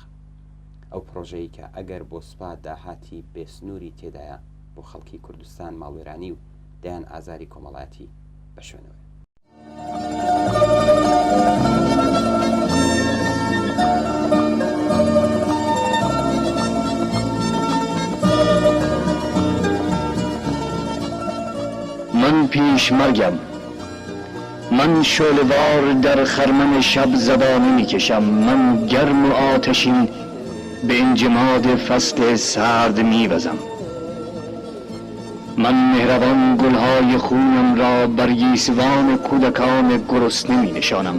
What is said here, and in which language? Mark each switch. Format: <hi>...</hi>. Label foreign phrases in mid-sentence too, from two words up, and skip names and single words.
<ckb>ئەو پرۆژەیە کە ئەگەر بۆ سوپا داهاتی بێسنووری تێدایە بۆ خەڵکی کوردستان ماڵوێرانی و دایان ئازاری کۆمەڵایەتی بە شوێنەوە.</ckb> <fa>من پیشمرگم، من شعله‌وار در خرمن شب زبانه میکشم، من گرم و آتشین به انجماد فصل سرد میوزم. من مهربان گلهای خونم را بر گیسوان کودکان گرسنه می نشانم.</fa>